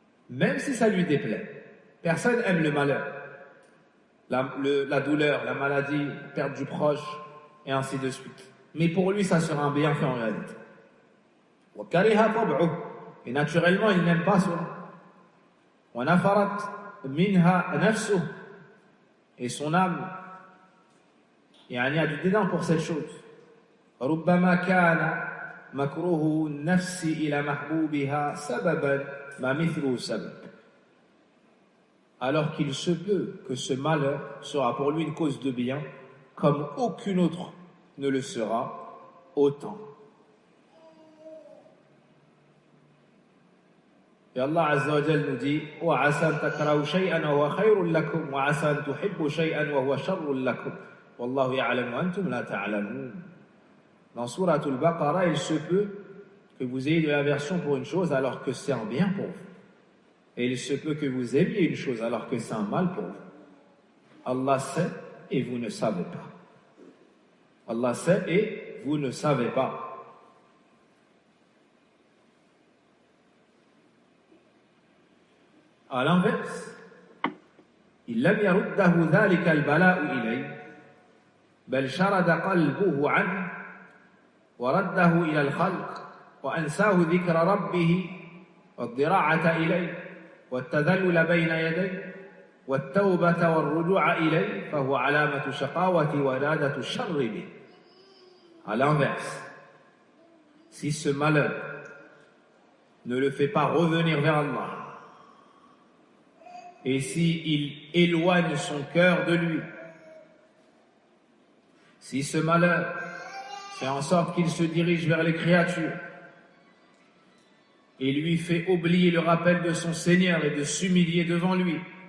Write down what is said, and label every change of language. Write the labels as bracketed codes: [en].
[fr] Même si ça lui déplaît. Personne aime le malheur, la douleur, la maladie, perte du proche, et ainsi de suite. Mais pour lui, ça sera un bienfait en réalité. Et naturellement, il n'aime pas cela. Et son âme, il y a du dédain pour cette chose. [ar] ربما كان مكروه النفس إلى محبوبها سببا ما مثله سبب. [fr] Alors qu'il se peut que ce malheur sera pour lui une cause de bien, comme aucune autre ne le sera autant. Et Allah Azza wa Jal nous dit [ar] وَعَسَى أَن تَكْرَهُوا شَيْئًا وَهُوَ خَيْرٌ لَكُمْ وَعَسَى أَن تُحِبُّوا شَيْئًا وَهُوَ شَرٌّ لَكُمْ وَاللَّهُ يَعْلَمُ وَأَنْتُمْ لَا تَعْلَمُونَ. [fr] Dans Sourate Al-Baqarah, il se peut que vous ayez de l'aversion pour une chose alors que c'est un bien pour vous. Et il se peut que vous aimiez une chose alors que c'est un mal pour vous. Allah sait et vous ne savez pas. Allah sait et vous ne savez pas. À l'inverse, il [ar] لم يرده ذلك البلاء إليه بل شرد قلبه عنه ورده إلى الخلق وأنساه ذكر ربه والضراعة إليه والتذلل بين يديه والتوبة والرجوع إليه فهو علامة شقاوة وإرادة الشر به. [fr] À l'inverse, si ce malheur ne le fait pas revenir vers Allah et si il éloigne son cœur de lui, si ce malheur fait en sorte qu'il se dirige vers les créatures et lui fait oublier le rappel de son Seigneur et de s'humilier devant lui,